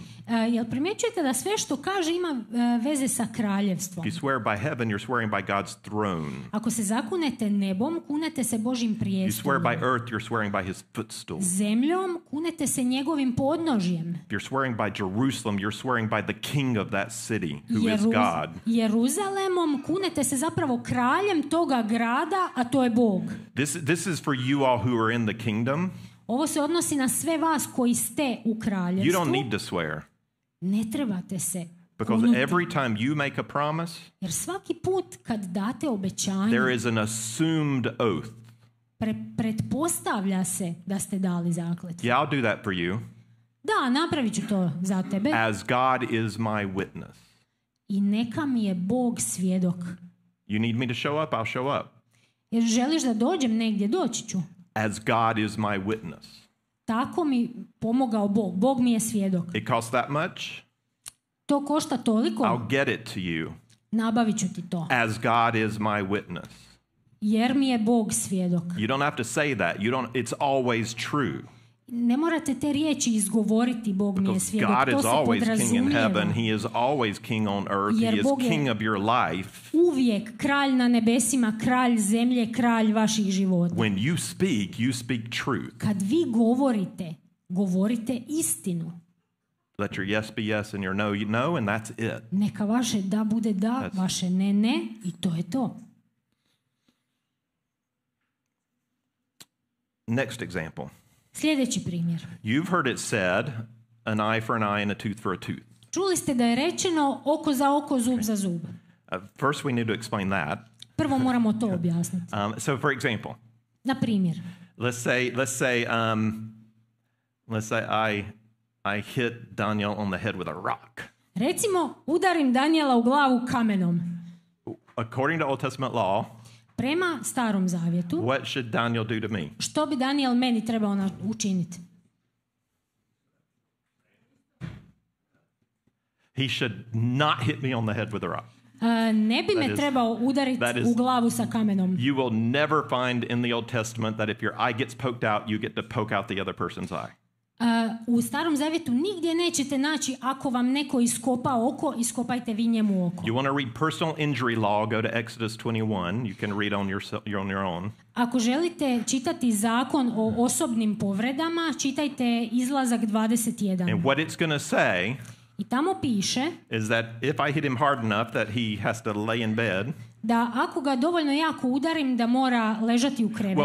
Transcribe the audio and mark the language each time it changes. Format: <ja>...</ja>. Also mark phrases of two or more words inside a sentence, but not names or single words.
<hr>Jel primjećujete da sve što kaže ima veze sa kraljevstvom?</hr> <en>If you swear by heaven, you're swearing by God's throne.</en> <hr>Ako se zakunete nebom, kunete se Božjim</hr> <en>You</en> <hr>prijestoljem.</hr> <en>swear by earth, you're swearing by his footstool.</en> <hr>Zemljom, kunete se njegovim podnožjem.</hr> <en>If you're swearing by Jerusalem, you're swearing by the king of that city, who is God.</en> <hr>Jeruzalemom, kunete se zapravo kraljem toga grada, a to je Bog.</hr> <en>This is for you all who are in the kingdom.</en> <hr>Ovo se odnosi na sve vas koji ste u kraljevstvu.</hr> <en>You don't need to swear.</en> <hr>Ne trebate se</hr> <en>Because</en> <hr>kunuti.</hr> <en>every time you make a promise,</en> <hr>Jer svaki put kad date obećanje,</hr> <en>there is an assumed oath.</en> <hr>pretpostavlja se da ste dali zakletvu.</hr> <en>Yeah, I'll do that for you.</en> <hr>Da, napravit ću to za tebe.</hr> <en>As God is my witness.</en> <hr>I neka mi je Bog svjedok.</hr> <en>You need me to show up, I'll show up.</en> <hr>Jer želiš da dođem negdje, doći ću.</hr> <en>As God is my witness.</en> <hr>Tako mi pomogao Bog. Bog mi je svjedok.</hr> <en>It costs that much.</en> <hr>To košta toliko.</hr> <en>I'll get it to you.</en> <hr>Nabavit ću ti to.</hr> <en>As God is my witness.</en> <hr>Jer mi je Bog svjedok.</hr> <en>You don't have to say that. It's always true.</en> <hr>Ne morate te riječi izgovoriti, Bog mi je</hr> <en>Because</en> <hr>svjedok.</hr> <en>God</en> <hr>To</hr> <en>is</en> <hr>se</hr> <en>always king in heaven.</en> <hr>podrazumijeva.</hr> <en>He is always king on earth.</en> <hr>Jer</hr> <en>He is</en> <hr>Bog je</hr> <en>king of your life.</en> <hr>Uvijek kralj na nebesima, kralj zemlje, kralj vaših života.</hr> <en>When you speak truth.</en> <hr>Kad vi govorite, govorite istinu.</hr> <en>Let your yes be yes and your no, no, and that's it.</en> <hr>Neka vaše da bude da, vaše ne, ne, i to je to.</hr> <en>Next example.</en> <hr>Sljedeći primjer.</hr> <en>You've heard it said, an eye for an eye and a tooth for a tooth.</en> <hr>Čuli ste da je rečeno oko za oko, zub za zub.</hr> <en>First we need to explain that.</en> <hr>Prvo moramo to objasniti.</hr> <en>So for example,</en> <hr>Na primjer,</hr> <en>let's say I hit Daniel on the head with a rock.</en> <hr>recimo udarim Danijela u glavu kamenom.</hr> <en>According to Old Testament law,</en> <hr>Prema Starom Zavjetu,</hr> <en>what should Daniel do to me?</en> <hr>što bi Danijel meni trebao učiniti?</hr> <en>He should not hit me on the head with a rock.</en> <hr>Ne bi me trebao udariti u glavu sa kamenom.</hr> <en>You will never find in the Old Testament that if your eye gets poked out, you get to poke out the other person's eye.</en> <hr>U Starom Zavjetu nigdje nećete naći ako vam neko iskopa oko, iskopajte vi njemu oko.</hr> <en>You want to read personal injury law, go to Exodus 21. You can read on your own.</en> <hr>Ako želite čitati zakon o osobnim povredama, čitajte Izlazak 21.</hr> <en>And what it's going to say</en> <hr>I tamo piše</hr> <en>is that if I hit him hard enough that he has to lay in bed.</en> <hr>da ako ga dovoljno jako udarim da mora ležati u krevetu.</hr>